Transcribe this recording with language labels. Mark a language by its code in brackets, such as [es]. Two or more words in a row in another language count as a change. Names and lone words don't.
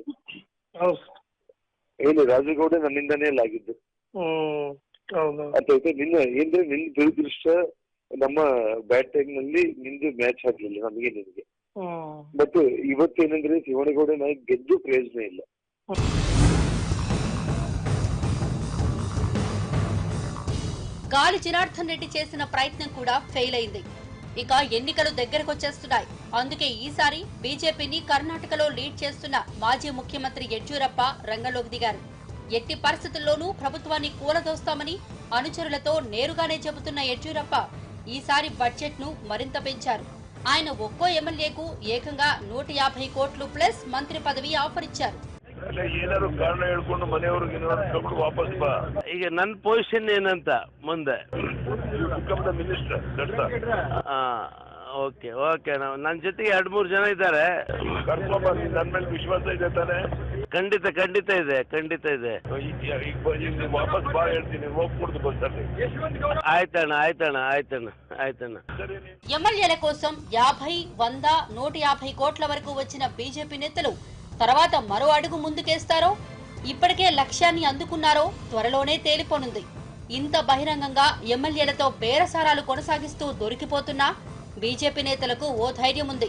[kn] ಹೌದು ಏನು ರಾಜಗೌಡ ನನ್ನಿಂದಾನೇ ಎಲ್ಲ ಆಗಿದ್ದು. ಅರ್ಥಾಯ್ತಾ? ನಿನ್ನ ಏನ್ರೆ ನಿನ್ನ ದುರದೃಷ್ಟ ನಮ್ಮ [en] bad time [kn] ನಲ್ಲಿ ನಿಂದು ಮ್ಯಾಚ್ ಆಗ್ಲಿಲ್ಲ ನಮಗೆ ನಿನ್ಗೆ. ಬಟ್ ಇವತ್ತೇನಂದ್ರೆ ಶಿವನಗೌಡ ನನಗೆ ಗೆದ್ದು ಪ್ರಯೋಜನ ಇಲ್ಲ. [te] గాలి జనార్దన్ రెడ్డి చేసిన ప్రయత్నం కూడా ఫెయిల్ అయింది. ఇక ఎన్నికలు దగ్గరకొచ్చేస్తున్నాయి. అందుకే ఈసారి బీజేపీని కర్ణాటకలో లీడ్ చేస్తున్న మాజీ ముఖ్యమంత్రి యడ్యూరప్ప రంగంలోకి దిగారు. ఎట్టి పరిస్థితుల్లోనూ ప్రభుత్వాన్ని కూలదోస్తామని అనుచరులతో నేరుగానే చెబుతున్న యడ్యూరప్ప ఈసారి బడ్జెట్ ను మరింత పెంచారు. ఆయన ఒక్కో ఎమ్మెల్యేకు ఏకంగా 150 కోట్లు ప్లస్ మంత్రి పదవి ఆఫర్ ఇచ్చారు. [kn] ಏನಾದ್ರು ಕಾರಣ ಹೇಳ್ಕೊಂಡು ಮನೆಯವ್ರಿಗೆ ತಗೊಂಡು ವಾಪಸ್ ಬಾ. ಈಗ ನನ್ನ ಪೊಸಿಷನ್ ಏನಂತ ಮುಂದೆ ಮಿನಿಸ್ಟರ್ [en] okay okay [kn] ನನ್ನ ಜೊತೆಗೆ 2-3 ಜನ ಇದ್ದಾರೆ. ಕರ್ಕೊಂಬ, ನನ್ನ ಮೇಲೆ ವಿಶ್ವಾಸ ಇದೆ ತಾನೆ? ಖಂಡಿತ ಖಂಡಿತ ಇದೆ ಖಂಡಿತ ಇದೆ. ಈಗ ವಾಪಸ್ ಬಾ ಹೇಳ್ತೀನಿ, ಹೋಗ್ಬಿಡ್ದು ಬಸ್ಸಲ್ಲಿ. ಆಯ್ತಣ್ಣ ಆಯ್ತಣ್ಣ ಆಯ್ತಣ್ಣ ಆಯ್ತಣ್ಣ. [te] ఎమ్మెల్యేల కోసం 50, 100, 150 కోట్ల వరకు వచ్చిన బీజేపీ నేతలు తర్వాత మరో అడుగు ముందుకేస్తారో, ఇప్పటికే లక్ష్యాన్ని అందుకున్నారో త్వరలోనే తేలిపోనుంది. ఇంత బహిరంగంగా ఎమ్మెల్యేలతో బేరసారాలు కొనసాగిస్తూ దొరికిపోతున్నా బీజేపీ నేతలకు ఓ ధైర్యం ఉంది.